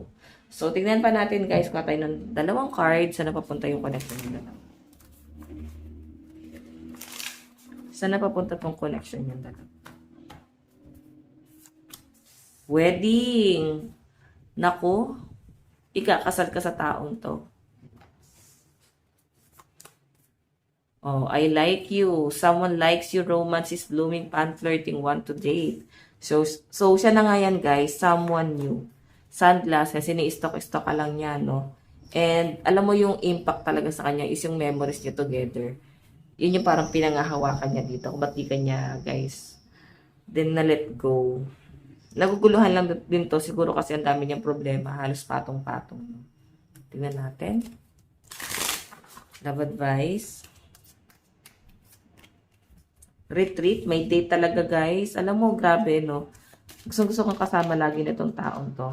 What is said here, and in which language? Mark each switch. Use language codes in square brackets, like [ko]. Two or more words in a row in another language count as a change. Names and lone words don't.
[tl] So, tignan pa natin guys, kuha tayo ng dalawang cards. Saan napapunta yung connection nila? Saan napapunta tong connection yung dalawa? Wedding! Naku, ikakasal ka sa taong to. [en] Oh, I like you. Someone likes you. Romance is blooming. Pan-flirting. Want to date. [tl] So siya na nga yan, guys. [en] Someone new. [tl] Sunglasses. Sini-stock-stock ka lang niya, no? And, alam mo yung impact talaga sa kanya is yung memories niyo together. Yun yung parang pinangahawakan niya dito. Kung ba't di kanya, guys, then na [en] let go. [tl] Naguguluhan lang din to. Siguro kasi ang dami niyang problema. Halos patong-patong. Tingnan natin. [en] Love advice. [tl] Retreat. May date talaga, guys. Alam mo, grabe, no? Gusto kong kasama lagi na itong taong to.